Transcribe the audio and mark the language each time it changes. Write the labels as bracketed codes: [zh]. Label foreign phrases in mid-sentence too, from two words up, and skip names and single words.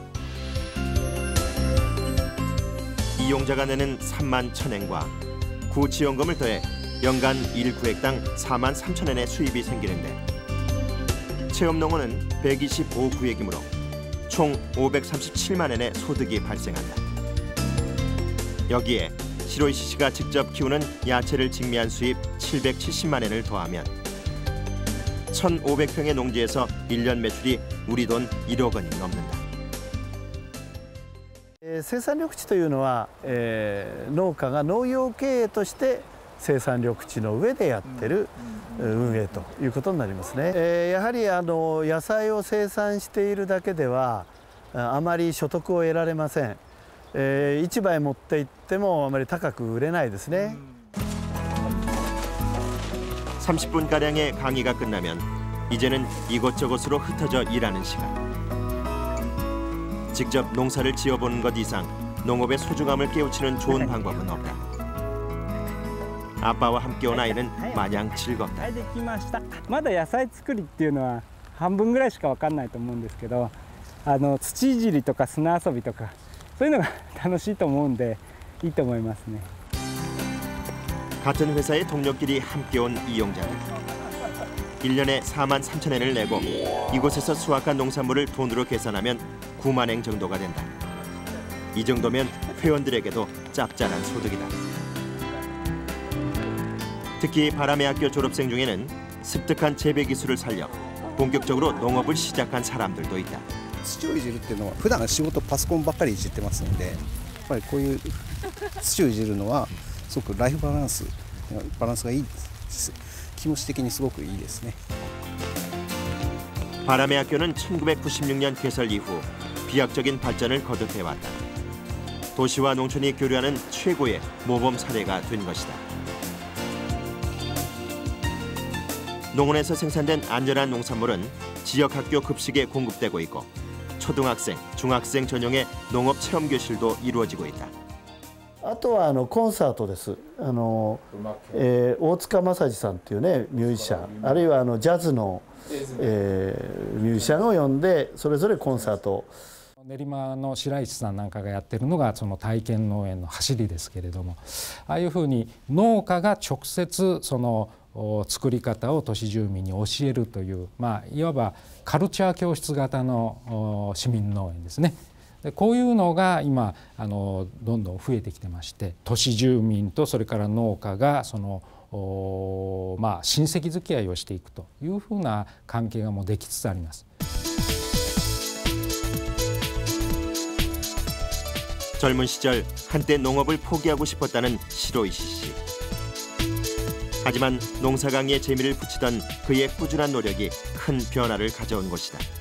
[ko] 이용자가 내는 3만 1,000엔과 구지원금을 더해 연간 1구획당 4만 3,000엔의 수입이 생기는데 체험농원은 125구획이므로 총 537만 엔의 소득이 발생한다. 여기에 시로이시 씨가 직접 키우는 야채를 직미한 수입 770만 엔을 더하면 1,500평의 농지에서 1년 매출이 우리 돈 1억 원이 넘는다. [ja] 生産緑地というのは、農家が農業経営として生産緑地の上でやってる運営ということになりますね。やはり野菜を生産しているだけではあまり所得を得られません。市場へ持って行ってもあまり高く売れないですね。 [ko] 30분가량의 강의가 끝나면 이제는 이곳저곳으로 흩어져 일하는 시간. 직접 농사를 지어보는 것 이상 농업의 소중함을 깨우치는 좋은 방법은 없다. 아빠와 함께 온 아이는 마냥 즐겁다. [ja] まだ野菜作りっていうのは半分ぐらいしか分かんないと思うんですけど、土いじりとか砂遊びとかそういうのが楽しいと思うんでいいと思いますね。 [ko] 같은 회사의 동료끼리 함께 온 이용자들. 1년에 4만 3,000엔을 내고 이곳에서 수확한 농산물을 돈으로 계산하면 9만 엔 정도가 된다. 이 정도면 회원들에게도 짭짤한 소득이다. 특히 바람의 학교 졸업생 중에는 습득한 재배 기술을 살려 본격적으로 농업을 시작한 사람들도 있다. [ja] 土をいじるっていうのは普段仕事パソコンばっかりいじってますので、やっぱりこういう土をいじるのはすごくライフバランスがいいです。気持ち的にすごくいいですね。 [ko] 바람의 학교는 1996년 개설 이후 비약적인 발전을 거듭해왔다. 도시와 농촌이 교류하는 최고의 모범 사례가 된 것이다. 농원에서 생산된 안전한 농산물은 지역 학교 급식에 공급되고 있고 초등학생, 중학생 전용의 농업 체험 교실도 이루어지고 있다. [ja] あとはコンサートです。大塚正治さんっていうねミュージシャン、あるいはジャズの、ミュージシャンを呼んでそれぞれコンサート。練馬の白石さんなんかがやってるのがその体験農園の走りですけれども、ああいうふうに農家が直接その作り方を都市住民に教えるという、いわばカルチャー教室型の市民農園ですね。こういうのが今どんどん増えてきてまして、都市住民とそれから農家がその親戚付き合いをしていくというふうな関係がもうできつつあります。 [ko] 젊은 시절 한때 농업을 포기하고 싶었다는 시로이시 씨. 하지만 농사 강의에 재미를 붙이던 그의 꾸준한 노력이 큰 변화를 가져온 것이다.